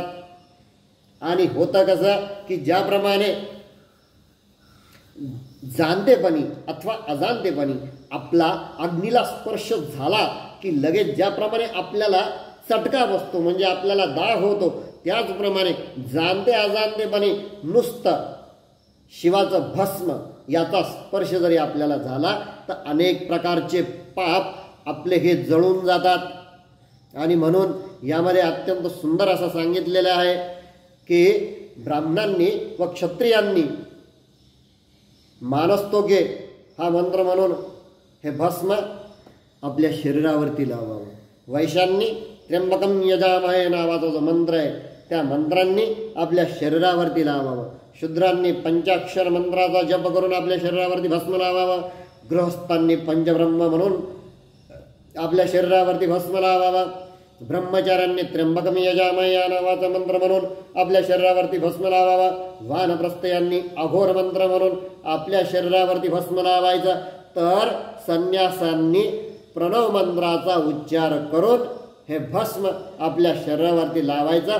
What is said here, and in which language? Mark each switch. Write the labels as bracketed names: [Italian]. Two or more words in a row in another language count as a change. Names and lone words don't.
[Marathi] आणि होतं कसं की ज्याप्रमाणे जाणतेपणी अथवा अजाणतेपणी आपला अग्नीला स्पर्श झाला की लगेच ज्याप्रमाणे आपल्याला चटका बसतो म्हणजे आपल्याला दाह होतो, त्याचप्रमाणे जाणते अजाणतेपणी नुसतं शिवाचं भस्म याचा स्पर्श जरी आपल्याला झाला तर अनेक प्रकारचे पाप आपले हे जळून जातात. आणि म्हणून यामध्ये अत्यंत सुंदर असं सांगितलेलं आहे की ब्राह्मणांनी व क्षत्रियांनी मानस्तोगे हा मंत्र म्हणून हे भस्म आपल्या शरीरावरती लावावं. वैश्यांनी त्र्यंबकम यजामहे नावाचा जो मंत्र आहे त्या मंत्रांनी आपल्या शरीरावरती लावावं. शूद्रांनी पंचाक्षर मंत्राचा जप करून आपल्या शरीरावरती भस्म लावावं. गृहस्थांनी पंचब्रह्म म्हणून आपल्या शरीरावरती भस्म लावावं. ब्रह्मचार्यांनी त्र्यंबकम यजामहे या नावाचा मंत्र म्हणून आपल्या शरीरावरती भस्म लावावा. वानप्रस्थयांनी अघोर मंत्र म्हणून आपल्या शरीरावरती भस्म लावायचं. तर संन्यासांनी प्रणव मंत्राचा उच्चार करून हे भस्म आपल्या शरीरावरती लावायचं.